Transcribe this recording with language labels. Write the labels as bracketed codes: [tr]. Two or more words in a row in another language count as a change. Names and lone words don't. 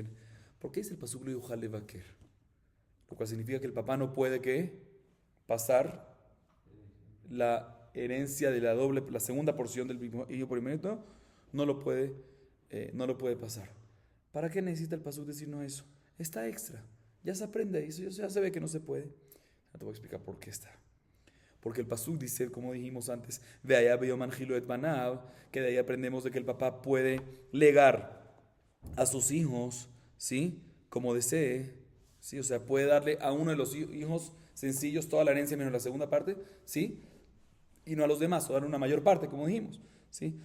[es] ¿Por qué dice el pasuk [he] לא יוכל לבכר? [es] Lo cual significa que el papá no puede pasar la herencia de la segunda porción del hijo primogénito, no lo puede pasar. ¿Para qué necesita el pasuk decirnos eso? Está extra, ya se aprende eso, ya se ve que no se puede. Ya te voy a explicar por qué está. Porque el pasuk dice, como dijimos antes, [he] והיה ביום הנחילו את בניו, [es] que de ahí aprendemos de que el papá puede legar a sus hijos, ¿sí? Como desee, ¿sí? O sea, puede darle a uno de los hijos sencillos, toda la herencia menos la segunda parte, ¿sí? Y no a los demás, o dar una mayor parte, como dijimos, ¿sí?